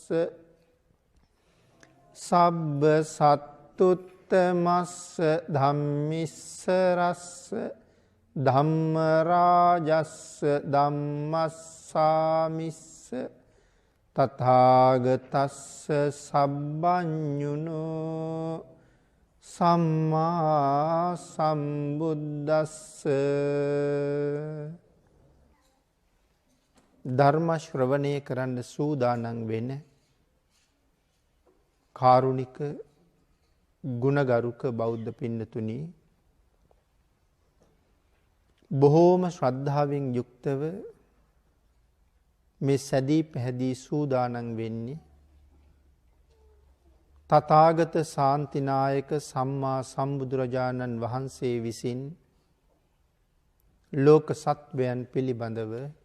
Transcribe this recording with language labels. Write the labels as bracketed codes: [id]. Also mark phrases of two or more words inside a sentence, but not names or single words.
[pi] සබ්බ සත්තුත්තමස්ස ධම්මිස්සරස්ස ධම්මරාජස්ස ධම්මස්සාමිස්ස තථාගතස්ස සබ්බඤුනෝ සම්මා සම්බුද්දස්ස [si] ධර්ම ශ්‍රවණය කරන්න සූදානම් වෙන කාරුණික ගුණගරුක බෞද්ධ පින්නතුනි බොහෝම ශ්‍රද්ධාවෙන් යුක්තව මේ සැදී පැහැදී සූදානම් වෙන්නේ තථාගත ශාන්තිනායක සම්මා සම්බුදුරජාණන් වහන්සේ විසින් ලෝක සත්වයන් පිළිබඳව